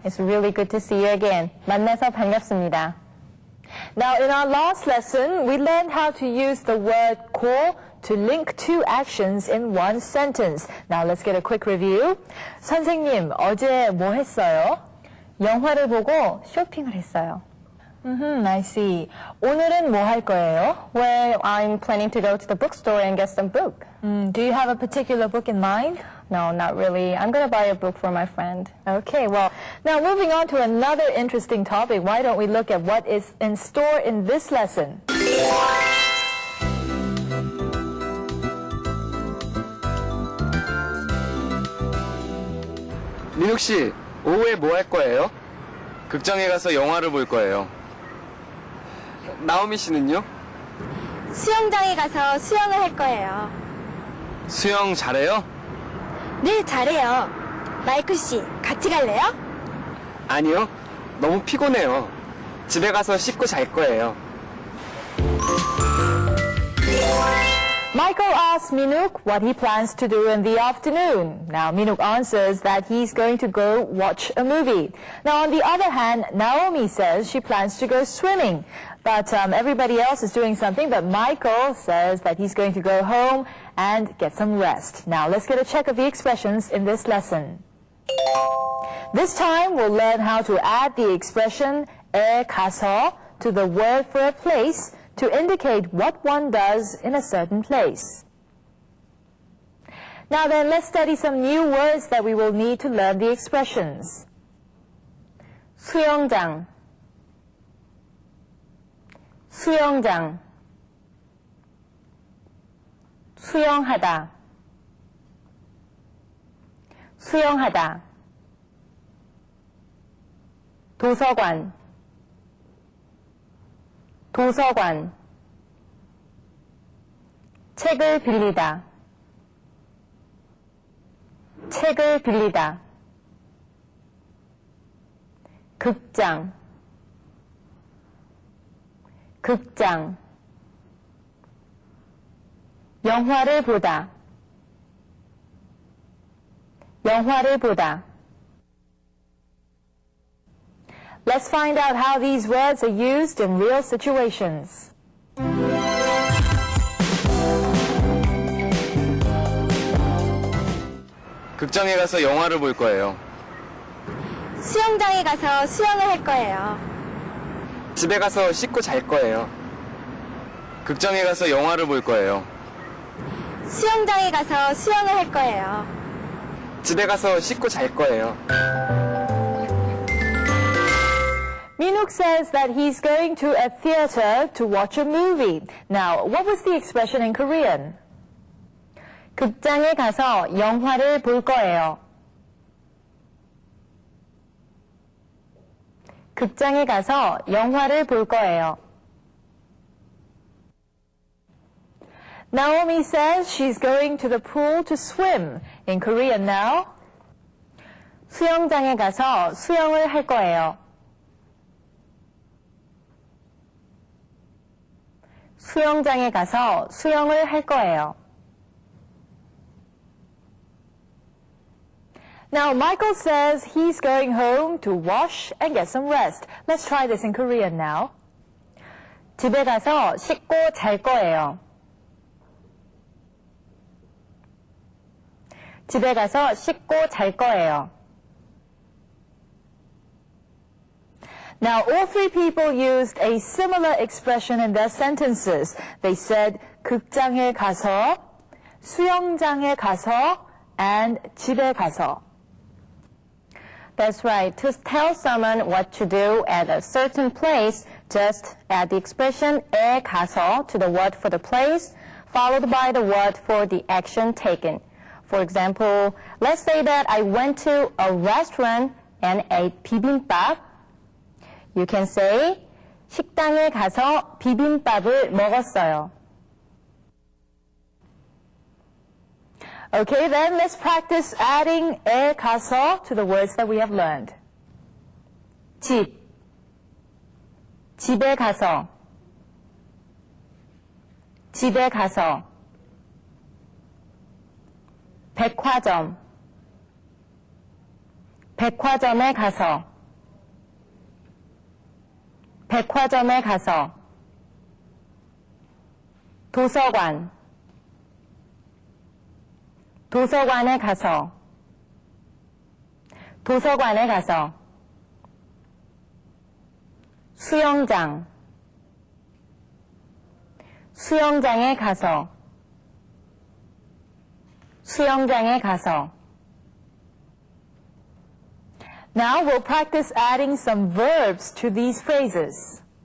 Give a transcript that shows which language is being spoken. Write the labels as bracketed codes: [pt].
[en] It's really good to see you again. [ko] 만나서 반갑습니다. [en] Now, in our last lesson, we learned how to use the word 고 to link two actions in one sentence. Now, let's get a quick review. [ko] 선생님, 어제 뭐 했어요? 영화를 보고 쇼핑을 했어요. [en] I see. [ko] 오늘은 뭐 할 거예요? [en] Well, I'm planning to go to the bookstore and get some book. Do you have a particular book in mind? No, not really. I'm going to buy a book for my friend. Okay, well, now moving on to another interesting topic, why don't we look at what is in store in this lesson? [ko] 민욱 씨, 오후에 뭐 할 거예요? 극장에 가서 영화를 볼 거예요. 나오미 씨는요? 수영장에 가서 수영을 할 거예요. 수영 잘해요? 네, 잘해요. 마이클 씨, 같이 갈래요? 아니요. 너무 피곤해요. 집에 가서 씻고 잘 거예요. [en] Michael asks Minuk what he plans to do in the afternoon. Now, Minuk answers that he's going to go watch a movie. Now, on the other hand, Naomi says she plans to go swimming. But everybody else is doing something, but Michael says that he's going to go home and get some rest. Now, let's get a check of the expressions in this lesson. This time, we'll learn how to add the expression 에 가서 to the word for a place to indicate what one does in a certain place. Now then, let's study some new words that we will need to learn the expressions. [ko] 수영장, 수영장, 수영하다, 수영하다, 도서관, 도서관, 책을 빌리다, 책을 빌리다, 극장, 극장, 영화를 보다, 영화를 보다. [en] Let's find out how these words are used in real situations. [ko] 극장에 가서 영화를 볼 거예요. 수영장에 가서 수영을 할 거예요. 집에 가서 씻고 잘 거예요. 극장에 가서 영화를 볼 거예요. 수영장에 가서 수영을 할 거예요. 집에 가서 씻고 잘 거예요. [en] Minuk says that he's going to a theater to watch a movie. Now, what was the expression in Korean? [ko] 극장에 가서 영화를 볼 거예요. 극장에 가서 영화를 볼 거예요. [en] Naomi says she's going to the pool to swim. In Korean now? [ko] 수영장에 가서 수영을 할 거예요. 수영장에 가서 수영을 할 거예요. [en] Now, Michael says he's going home to wash and get some rest. Let's try this in Korean now. [ko] 집에 가서 씻고 잘 거예요. 집에 가서 씻고 잘 거예요. [en] Now, all three people used a similar expression in their sentences. They said [ko] 극장에 가서, 수영장에 가서, [en] and [ko] 집에 가서. [en] That's right. To tell someone what to do at a certain place, just add the expression 에 가서 to the word for the place, followed by the word for the action taken. For example, let's say that I went to a restaurant and ate bibimbap. You can say, [ko] 식당에 가서 비빔밥을 먹었어요. [en] Okay, then let's practice adding 에 가서 to the words that we have learned. [ko] 집, 집에 가서, 집에 가서 백화점 백화점에 가서 백화점에 가서 도서관 도서관에 가서 도서관에 가서 수영장 수영장에 가서 수영장에 가서 [en] Now we'll practice adding some verbs to these phrases.